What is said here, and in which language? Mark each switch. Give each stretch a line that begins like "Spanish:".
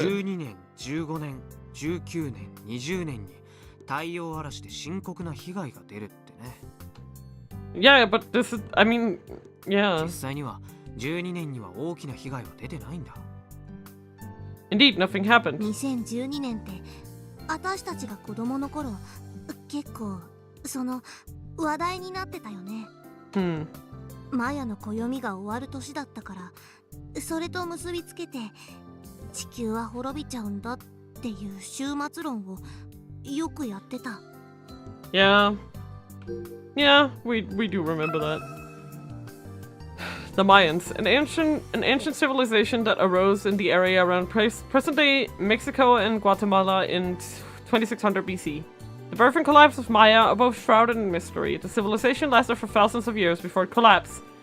Japanese: 12年、15年、19年、20年に太陽嵐で深刻な被害が出るってね。
English: Yeah, but this is, I mean, yeah.
Japanese: 実際には12年には大きな被害は出てないんだ。
English: Indeed, nothing happened.
Japanese: 2012年って私たちが子供の頃、結構その話題になってたよね。マヤの暦が終わる年だったから。それと結びつけて地球は滅びちゃうんだっていう終末論をよくやってた。
English: Yeah, we do remember that. The Mayans, an ancient civilization that arose in the area around present-day Mexico and Guatemala in 2600 BC. The birth and collapse of Maya are both shrouded in mystery. The civilization lasted for thousands of years before it collapsed.